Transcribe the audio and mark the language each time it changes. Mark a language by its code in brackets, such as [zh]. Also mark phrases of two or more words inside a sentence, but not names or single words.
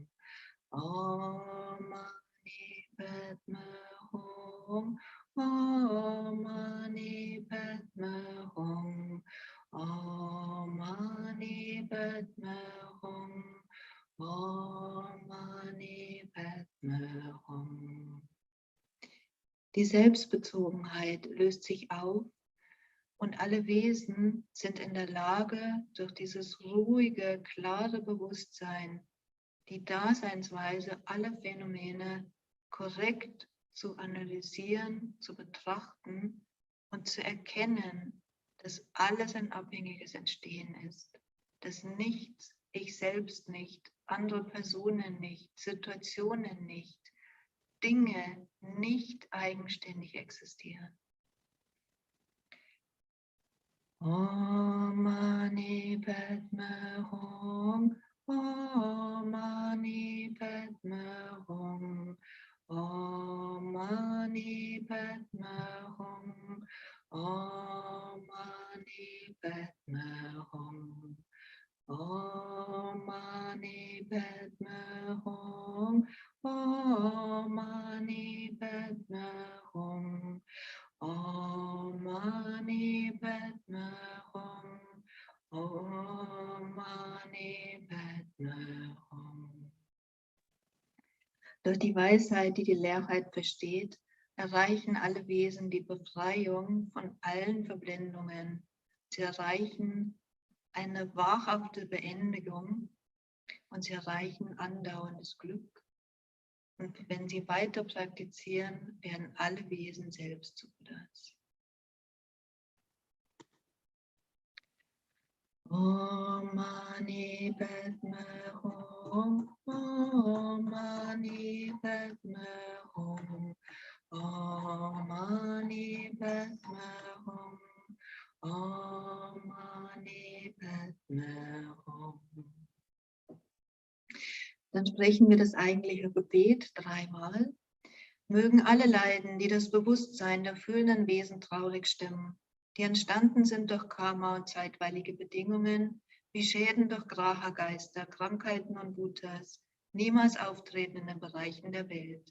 [sa] Om Mani Padme Hum. Om Mani Padme Hum. Om Mani Padme Hum. Om Mani Padme Hum. [de] Die Selbstbezogenheit löst sich auf und alle Wesen sind in der Lage, durch dieses ruhige, klare Bewusstsein die Daseinsweise aller Phänomene korrekt zu analysieren, zu betrachten und zu erkennen, dass alles ein abhängiges Entstehen ist, dass nichts, ich selbst nicht, andere Personen nicht, Situationen nicht, Dinge nicht eigenständig existieren. [sa] Om Mani Padme Hum. Om Mani Padme Hum. Om Mani Padme Hum. Om Mani Padme Hum. Om Mani Padme Hum. Om Mani Padme Hum. Om Mani Padme Hum. Om Mani Padme Hum. [de] Durch die Weisheit, die die Leerheit versteht, erreichen alle Wesen die Befreiung von allen Verblendungen. Sie erreichen eine wahrhafte Beendigung und sie erreichen andauerndes Glück. Und wenn sie weiter praktizieren, werden alle Wesen selbst zu Buddhas. [sa] Om Mani Padme Hum. Om Mani Padme Hum. Om Mani Padme Hum. Om Mani Padme Hum. [de] Dann sprechen wir das eigentliche Gebet dreimal. Mögen alle Leiden, die das Bewusstsein der fühlenden Wesen traurig stimmen, die entstanden sind durch Karma und zeitweilige Bedingungen, wie Schäden durch Graha-Geister, Krankheiten und Bhutas, niemals auftreten in den Bereichen der Welt.